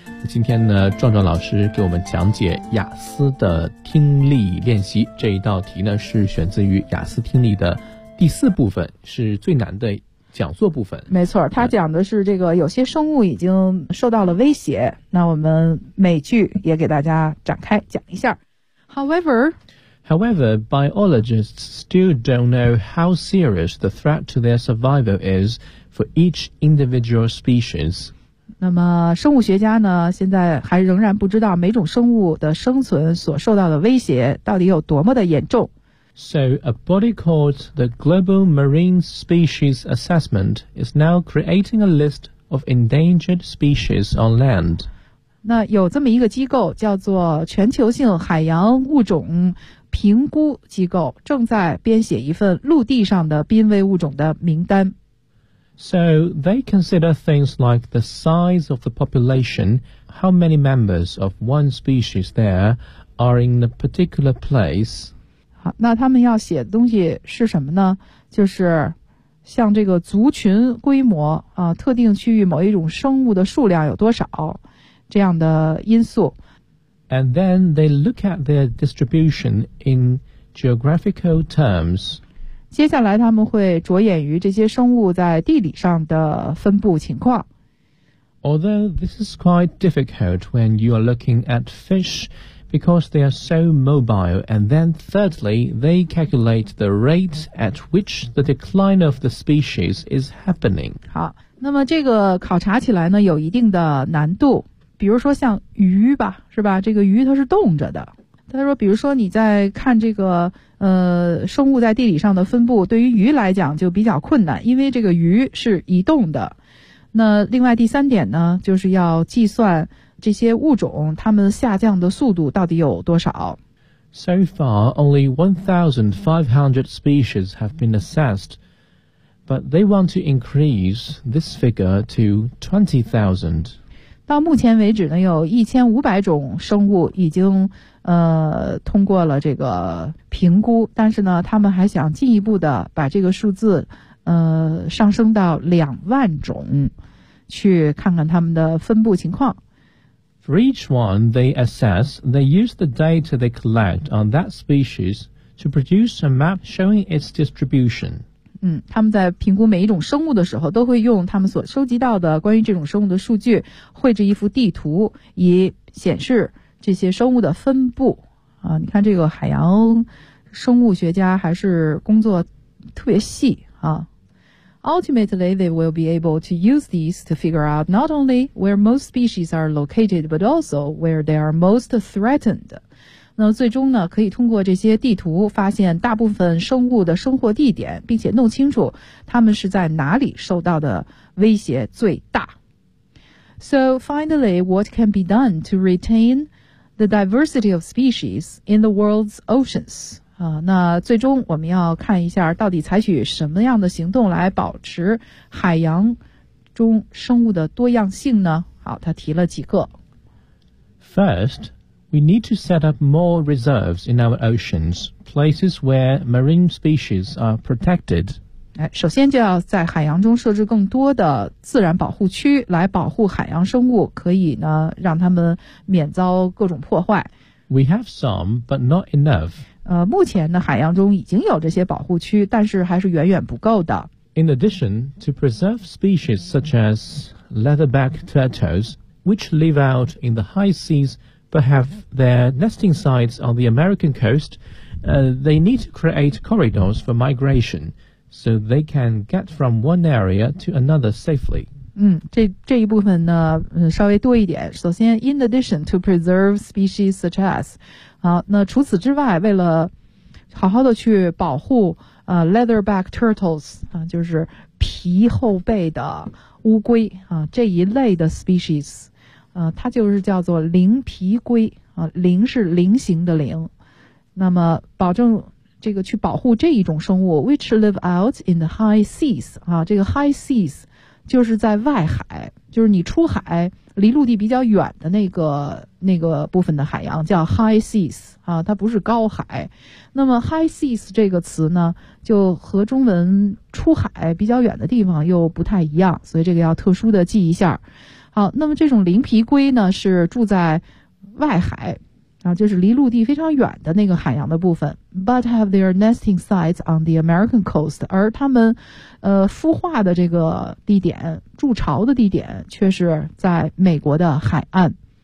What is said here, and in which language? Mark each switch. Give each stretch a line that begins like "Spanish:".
Chinese: 今天呢，壮壮老师给我们讲解雅思的听力练习，这一道题呢是选自于雅思听力的第四部分，是最难的讲座部分。没错，他讲的是这个有些生物已经受到了威胁，那我们每句也给大家展开讲一下。
English: However, biologists still don't know how serious the threat to their survival is for each individual species.
Chinese: 那么生物学家呢，现在还仍然不知道每种生物的生存所受到的威胁到底有多么的严重。
English: So a body called the Global Marine Species Assessment is now creating a list of endangered species on land.
Chinese: 那有这么一个机构叫做全球性海洋物种评估机构，正在编写一份陆地上的濒危物种的名单。
English: So they consider things like the size of the population, how many members of one species there are in a particular place.
Chinese: 好，那他们要写的东西是什么呢？就是像这个族群规模啊，特定区域某一种生物的数量有多少这样的因素。
English: And then they look at their distribution in geographical terms.
Chinese: 接下来他们会着眼于这些生物在地理上的分布情况。
English: Although this is quite difficult when you are looking at fish because they are so mobile. And then thirdly, they calculate the rate at which the decline of the species is happening.
Chinese: 好，那么这个考察起来呢，有一定的难度。比如说像鱼吧，是吧，这个鱼它是动着的。他说比如说你在看这个生物在地理上的分布，对于鱼来讲就比较困难，因为这个鱼是移动的。那另外第三点呢，就是要计算这些物种它们下降的速度到底有多少。
English: So far only 1,500 species have been assessed, but they want to increase this figure to 20,000.
Chinese: 到目前为止呢，有1500种生物已经通过了这个评估，但是呢他们还想进一步的把这个数字上升到20,000种，去看看他们的分布情况。
English: For each one they assess, they use the data they collect on that species to produce a map showing its distribution.
Chinese: 他们在评估每一种生物的时候，都会用他们所收集到的关于这种生物的数据绘制一幅地图，以显示这些生物的分布。你看这个海洋生物学家还是工作特别细啊。
English: Ultimately, they will be able to use these to figure out not only where most species are located, but also where they are most threatened.
Chinese: 那最终呢，可以通过这些地图发现大部分生物的生活地点，并且弄清楚它们是在哪里受到的威胁最大。
English: So finally, what can be done to retain the diversity of species in the world's oceans?
Chinese: 那最终我们要看一下到底采取什么样的行动来保持海洋中生物的多样性呢？好，他提了几个。
English: First,We need to set up more reserves in our oceans, places where marine species are protected.
Chinese: 首先就要在海洋中设置更多的自然保护区，来保护海洋生物，可以呢让他们免遭各种破坏。
English: We have some, but not enough.
Chinese: 目前呢，海洋中已经有这些保护区，但是还是远远不够的。
English: In addition, to preserve species such as leatherback turtles, which live out in the high seas but have their nesting sites on the American coast, they need to create corridors for migration so they can get from one area to another safely.
Chinese: 这一部分呢，稍微多一点。首先 ，
English: in addition to preserve species such as，
Chinese: 那除此之外，为了好好的去保护
English: leatherback turtles
Chinese: 就是皮后背的乌龟这一类的 species， 它就是叫做鳞皮龟鳞是菱形的鳞。那么保证这个去保护这一种生物 ，
English: which live out in the high seas
Chinese: 这个 high seas。就是在外海，就是你出海离陆地比较远的那个部分的海洋叫 high seas 它不是高海。那么 high seas 这个词呢，就和中文出海比较远的地方又不太一样，所以这个要特殊的记一下。好，那么这种鳞皮龟呢，是住在外海就是离陆地非常远的那个海洋的部分。
English: But have their nesting sites on the American coast.
Chinese: 而他们孵化的这个地点，筑巢的地点却是在美国的海岸。